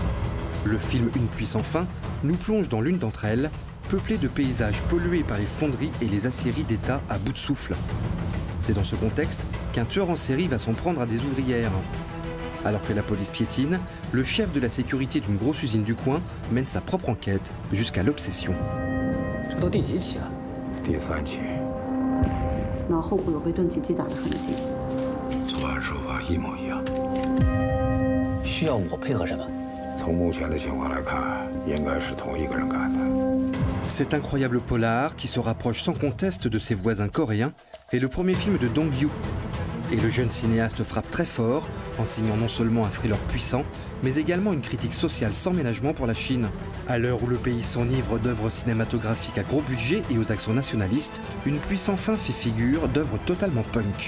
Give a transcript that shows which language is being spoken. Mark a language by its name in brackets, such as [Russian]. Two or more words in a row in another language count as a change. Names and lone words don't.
[French] Le film Une pluie sans fin nous plonge dans l'une d'entre elles, peuplée de paysages pollués par les fonderies et les aciéries d'État à bout de souffle. C'est dans ce contexte qu'un tueur en série va s'en prendre à des ouvrières. Alors que la police piétine, le chef de la sécurité d'une grosse usine du coin mène sa propre enquête jusqu'à l'obsession. [Chinese] 第3起，脑后部有被钝器击打的痕迹，作案手法一模一样。需要我配合什么？从目前的情况来看，应该是同一个人干的。 [French] Cet incroyable polar qui se rapproche sans conteste de ses voisins coréens est le premier film de Dong-Yu. Et le jeune cinéaste frappe très fort en signant non seulement un thriller puissant, mais également une critique sociale sans ménagement pour la Chine. À l'heure où le pays s'enivre d'œuvres cinématographiques à gros budget et aux accents nationalistes, Une pluie sans fin fait figure d'œuvres totalement punk.